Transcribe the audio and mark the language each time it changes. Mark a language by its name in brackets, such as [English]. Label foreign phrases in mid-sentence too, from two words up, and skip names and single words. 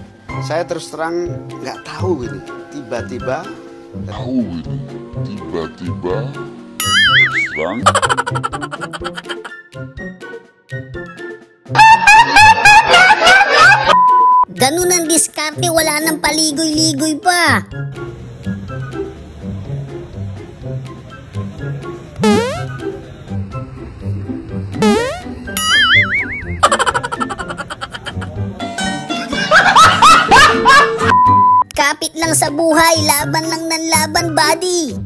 [Indonesian] Saya terus terang nggak tahu ini. Tiba-tiba Terang. [Filipino] Ganun ang diskarte, wala nang paligoy-ligoy pa. Kapit lang sa buhay, laban lang ng laban, buddy.